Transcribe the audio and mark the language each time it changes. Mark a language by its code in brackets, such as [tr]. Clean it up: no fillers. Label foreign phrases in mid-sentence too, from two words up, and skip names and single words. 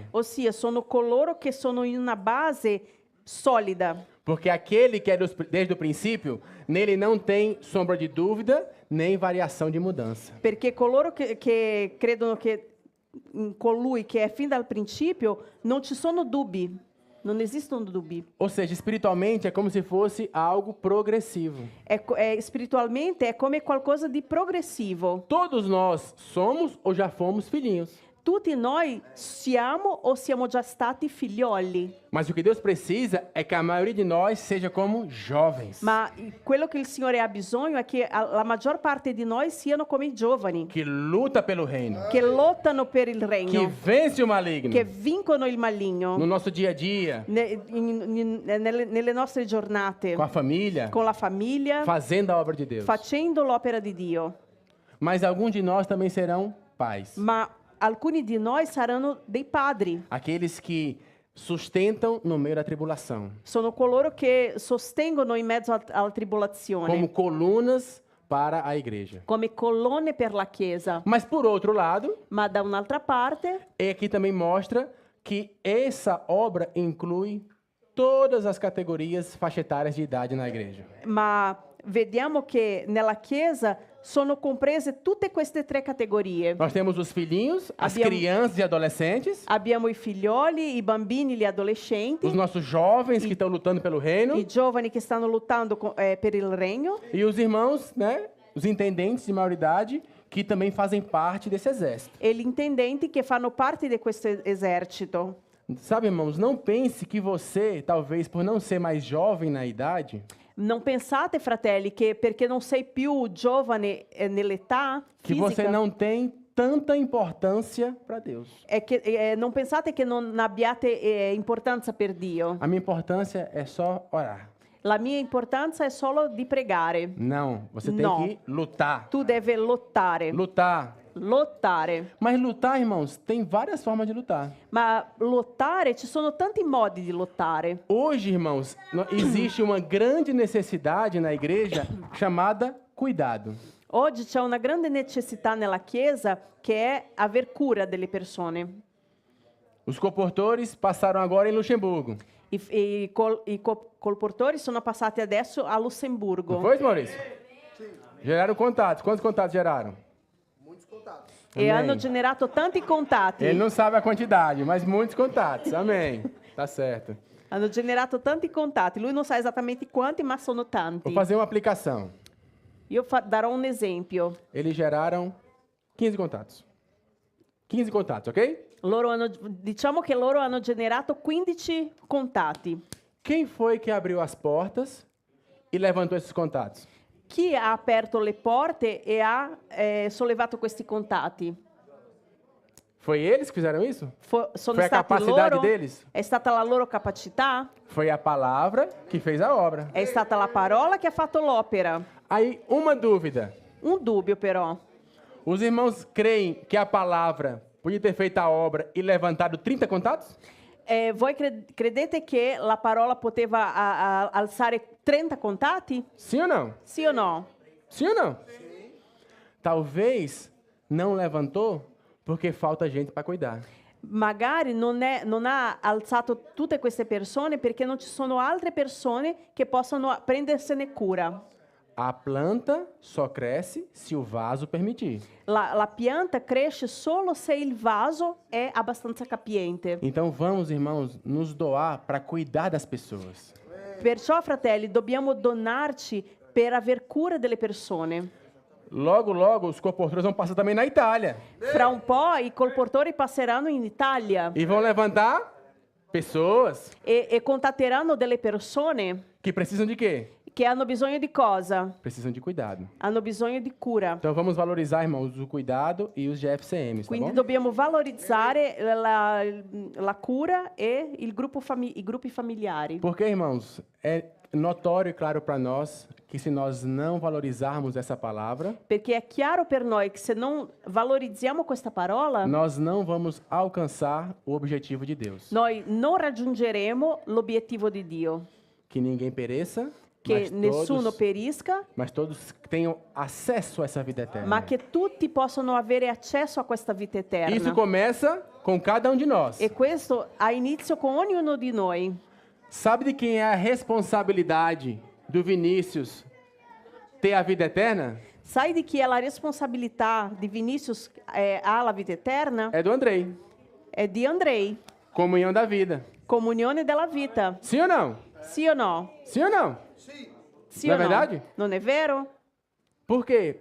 [it] Ossia, sono coloro che sono in una base solida. [pt] Porque aquele que é desde o princípio, nele não tem sombra de dúvida, nem variação de mudança. [it] Perché coloro che credono che in colui che è fin dal principio non ci sono dubbi. Non esistono dubbi. [pt] Ou seja, espiritualmente é como se fosse algo progressivo. [it] Spiritualmente è come qualcosa di progressivo. [pt] Todos nós somos ou já fomos filhinhos. [it] Tutti noi siamo o siamo già stati figlioli. [pt] Mas o que Deus precisa é que a maioria de nós seja como jovens. [it] Ma quello che il Signore ha bisogno è che la maggior parte di noi siano come i giovani. [pt] Que luta pelo reino. [it] Che lottano per il [pt] Que [it] regno. [pt] vence o maligno. [it] Che vincono il maligno. [pt] No nosso dia a dia. [it] Nelle nostre giornate. [pt] Com a família. [it] Con la famiglia. [pt] Fazendo a obra de Deus. [it] Facendo l'opera di Dio. [pt] Mas alguns de nós também serão pais. [it] Ma alcuni di noi saranno dei padri. [pt] Aqueles que sustentam no meio da tribulação. [it] Sono coloro che sostengono in mezzo alla tribolazione. [pt] Como colunas para a igreja. [it] Come colonne per la Chiesa. [pt] Mas por outro lado, [it] Ma da un'altra parte, [pt] aqui também mostra que essa obra inclui todas as categorias faixa etárias de idade na igreja. [it] ma vediamo che nella Chiesa sono comprese tutte queste 3 categorie. [pt] Nós temos os filhinhos, as [it] Abbiamo- [pt] crianças e adolescentes, [it] Abbiamo i figlioli, i bambini, gli adolescenti, [pt] os nossos jovens que estão lutando pelo reino [it] i giovani che stanno lottando per il regno [pt] e os irmãos, né, os intendentes de maioridade que também fazem parte desse exército. [it] e gli intendenti che fanno parte di questo esercito. [pt] Sabe, irmãos, não pense que você, talvez por não ser mais jovem na idade, [it] Non pensate, fratelli, che perché non sei più giovane nell'età [pt] que [it] fisica, [pt] você não tem tanta importância para Deus. [it] non pensate che non abbiate importanza per Dio. [pt] A minha importância é só orar. [it] La mia importanza è solo di pregare. [pt] Não, você tem [it] No. [pt] que lutar. [it] Tu devi lottare. [pt] Lutar. [it] Lottare. [pt] Mas lutar, irmãos, tem várias formas de lutar. [it] Ma lottare, ci sono tanti modi di lottare. [pt] Hoje, irmãos, existe uma grande necessidade na igreja chamada cuidado. [it] Oggi c'è una grande necessità nella Chiesa che è aver cura delle persone. [pt] Os comportores passaram agora em Luxemburgo. [it] I colportori sono passati adesso a [pt] Não [it] Lussemburgo [pt] foi, Maurício? Geraram contatos. Quantos contatos geraram? [it] e [pt] Amém. [it] hanno generato tanti contatti. [pt] Ele não sabe a quantidade, mas muitos contatos. Amém. Tá certo. [it] Hanno generato tanti contatti. Lui non sa esattamente quanti, ma sono tanti. [pt] Vou fazer uma aplicação. [it] Io darò un esempio. [pt] Eles geraram 15 contatos. 15 contatos, ok? [it] Diciamo che loro hanno generato 15 contatti. [pt] Quem foi que abriu as portas e levantou esses contatos? [it] Chi ha aperto le porte e ha sollevato questi contatti? [pt] Foi eles que fizeram isso? [it] Sono [pt] Foi a [it] stati [pt] capacidade [it] loro? [pt] deles? [it] È stata la loro capacità? [pt] Foi a palavra que fez a obra. [it] È stata la parola che ha fatto l'opera? [pt] Aí, uma dúvida. [it] Un dubbio però. [pt] Os irmãos creem que a palavra podia ter feito a obra e levantado 30 contatos? [it] Voi credete che la parola poteva alzare 30 contatti? [pt] Sim ou não? [it] Sì o no? [pt] Sim ou não? Talvez não levantou porque falta gente para cuidar. [it] Magari non ha alzato tutte queste persone perché non ci sono altre persone che possano prendersene cura. [pt] A planta só cresce se o vaso permitir. [it] La pianta cresce solo se il vaso è abbastanza capiente. [pt] Então vamos, irmãos, nos doar para cuidar das pessoas. [it] Perciò, fratelli, dobbiamo donarci per aver cura delle persone. [pt] Logo, logo, os comportadores vão passar também na Itália. [it] Fra un po' i colportori passeranno in Italia [pt] E vão levantar pessoas [it] e contatteranno delle persone [pt] que precisam de quê? [it] che hanno bisogno di cosa? [pt] Precisam de cuidado. [it] Hanno bisogno di cura. [pt] Então vamos valorizar, irmãos, o cuidado e os GFCMs, tá [it] Quindi [pt] bom? [it] dobbiamo valorizzare la cura e i gruppi familiari. [pt] Porque, irmãos, é notório e claro para nós que se nós não valorizarmos essa palavra, [it] Perché è chiaro per noi che se non valorizziamo questa parola, [pt] nós não vamos alcançar o objetivo de Deus. [it] noi non raggiungeremo l'obiettivo di Dio, [pt] Que ninguém pereça, [it] che nessuno perisca, [pt] mas todos tenham acesso a essa vida eterna. [it] ma che tutti possano avere accesso a questa vita eterna. [pt] Isso começa com cada um de nós. [it] E questo ha inizio con ognuno di noi. [pt] Sabe de quem é a responsabilidade do Vinícius ter a vida eterna? [it] Sai di chi è la responsabilità di Vinicius ha la vita eterna? [pt] É do Andrei. [it] È di Andrei, [pt] Comunhão da vida. [it] comunione della vita. [pt] Sim ou não? [it] Sì o no? [pt] Sim ou não? [it] Sì Non o è no? [pt] verdade? [it] Non è vero? [pt] Por quê?